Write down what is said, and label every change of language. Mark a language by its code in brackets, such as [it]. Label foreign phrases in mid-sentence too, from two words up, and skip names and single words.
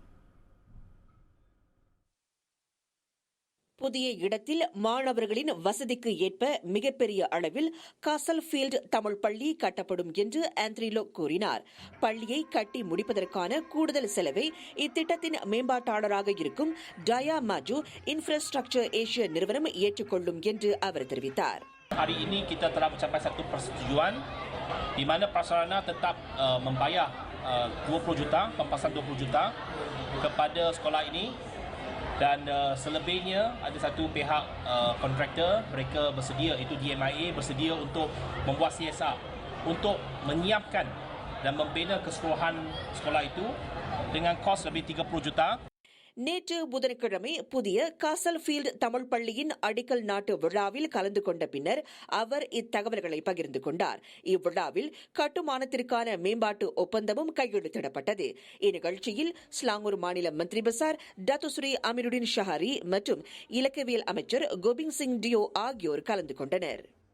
[ta] புதிய இடத்தில் மாணவர்களின் வசதிக்கு ஏற்ப மிகப்பெரிய அளவில் காசல்ஃபீல்டு தமிழ் பள்ளி கட்டப்படும் என்று ஆந்த்ரி லோக் கூறினார். பள்ளியை கட்டி முடிப்பதற்கான கூடுதல் செலவை இத்திட்டத்தின் மேம்பாட்டாளராக இருக்கும் டயா மாஜு இன்ஃப்ராஸ்ட்ரக்சர் ஏசியா நிறுவனம் ஏற்றுக்கொள்ளும் என்று அவர் தெரிவித்தார். [ms] Hari ini kita telah mencapai satu persetujuan di mana prasarana tetap membayar 20 juta, pempasan 20 juta kepada sekolah ini. Dan selebihnya ada satu pihak kontraktor, mereka bersedia, itu DMIA bersedia untuk membuat CSR untuk menyiapkan dan membina keseluruhan sekolah itu dengan kos lebih 30 juta. [ta] நேற்று புதன்கிழமை புதிய காசல்ஃபீல்டு தமிழ் பள்ளியின் அடிக்கல் நாட்டு விழாவில் கலந்து கொண்ட பின்னர் அவர் இத்தகவல்களை பகிர்ந்து கொண்டார். இவ்விழாவில் கட்டுமானத்திற்கான மேம்பாட்டு ஒப்பந்தமும் கையெழுத்திடப்பட்டது. இந்நிகழ்ச்சியில் ஸ்லாங்கூர் மாநில மந்திரி பசார் டத்துஸ்ரீ அமீருடின் ஷஹாரி மற்றும் இலக்கவியல் அமைச்சர் கோபிந்த் சிங் டியோ ஆகியோர் கலந்து கொண்டனர்.